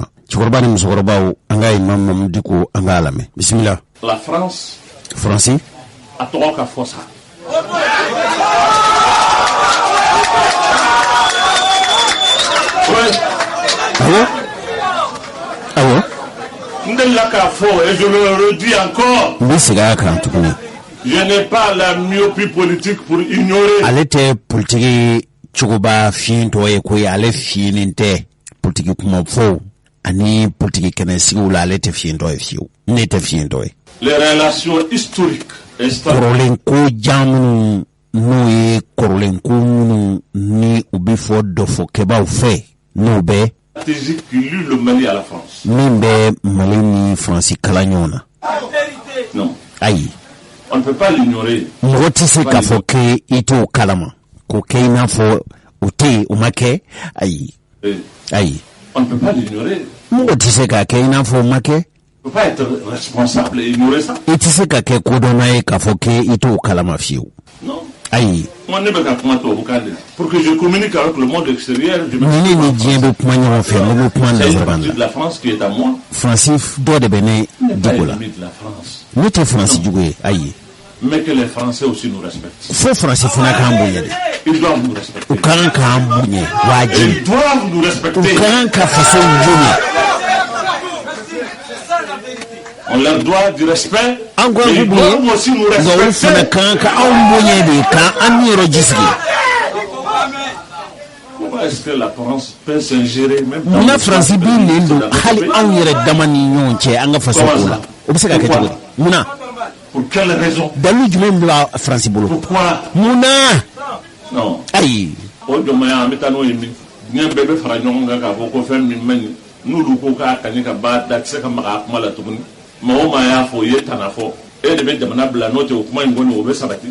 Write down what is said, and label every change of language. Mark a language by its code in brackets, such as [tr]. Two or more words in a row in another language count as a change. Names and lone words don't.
[bm] Cɛkɔrɔba ni musokɔrɔbaw an ka Imam Mahmoud Dicko an ka lamɛn bisimila. La France Faransi a tɔgɔ ka fɔ sa. Awo Ndela ka fɔ [fr] et je le redis encore. [bm] N seg'a kan tuguni. [fr] Je n'ai pas la myopie politique pour ignorer. [bm] Ale tɛ politiki cogoba fiintɔ ye koyi ale fiinin tɛ politiki kuma fɔ ani politiki kɛnɛsigiw la ale tɛ fiintɔ ye fiyewu ne tɛ fiintɔ ye. [fr] Les relations historiques [bm] kɔrɔlen ko jan n'o ye kɔrɔlen ko minnu ni u bɛ fɔ dɔfɔkɛbaw fɛ n'o bɛ [fr] stratégique qui lie le Mali à la France. [bm] Min bɛ Mali ni Faransi kala ɲɔgɔn na. [fr] Non. [bm] Ayi. [fr] On ne peut pas l'ignorer. [bm] Mɔgɔ tɛ se k'a fɔ k'e i t'o kalama k'o kɛ i n'a fɔ o tɛ yen o ma kɛ ayi. Ayi. [fr] On ne peut pas l'ignorer. [bm] Mɔgɔ tɛ se k'a kɛ i n'a fɔ o ma kɛ. [fr] On ne peut pas être responsable et ignorer ça. [bm] I tɛ se ka kɛ kodɔnna ye k'a fɔ k'e i t'o kalama fiyewu. [fr] Non. [bm] Ayi. [fr] Moi, ne peux pas commenter au Bukade. Pour que je communique avec le monde extérieur, je [bm] ni ni diɲɛ bɛ kuma ɲɔgɔn fɛ ne bɛ kuma nanzarakan [fr] de la France qui est à moi. [bm] Faransi dɔ de bɛ ne Dicko la. Ne tɛ Faransi jugu ye ayi. [fr] Mais que les Français aussi nous respectent. [bm] Fo Faransi fana k'an bonya de. [fr] Ils doivent nous respecter. [bm] U kan k'an bonya wajibi. [fr] Ils doivent nous respecter. [bm] U kan ka faso bonya. [fr] On leur doit du respect. [bm] An ko [fr] Ils doivent aussi nous respecter. [bm] Nka u fana kan ka anw bonya de k'an ni yɔrɔ jisigi. [fr] Pourquoi est-ce que la France peut s'ingérer même dans [bm] Munna Faransi b'i len don hali anw yɛrɛ dama ni ɲɔgɔn cɛ an ka faso ko la. O bɛ se ka kɛ cogo di? Munna? [fr] Pour quelle raison? [bm] Dalu jumɛn bɛ Faransi bolo? [fr] Pourquoi? [bm] Munna? [fr] Non. [bm] Ayi. O jɔnmaya an bɛ taa n'o ye min? Diɲɛ bɛɛ bɛ fara ɲɔgɔn kan k'a fɔ ko fɛn min man ɲi n'olu ko k'a kaɲi ka ban da tɛ se ka maga a kuma la tuguni. Maa o maa y'a fɔ o ye tana fɔ e de bɛ jamana bila n'o tɛ o kuma in kɔni o bɛ sabati.